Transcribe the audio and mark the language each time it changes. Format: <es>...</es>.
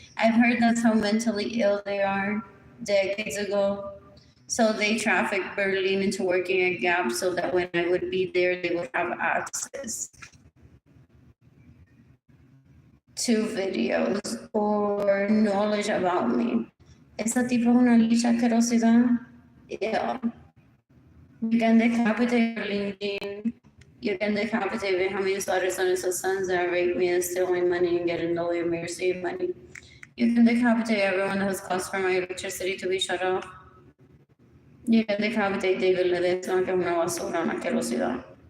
<en>I've heard that's how mentally ill they are decades ago. So they trafficked Berlin into working at Gap so that when I would be there, they would have access to videos or knowledge about me.</en> <es>Esa tipo es una licha asquerosidad.</es> <en>Yeah. You can decapitate Berlin. You can decapitate Benjamin Suarez and his sons that rape me and steal my money and get in the way of me receiving money. You can decapitate everyone that has caused for my electricity to be shut off. You can decapitate David Ledesma,</en> <es>que es una basura, una asquerosidad.</es>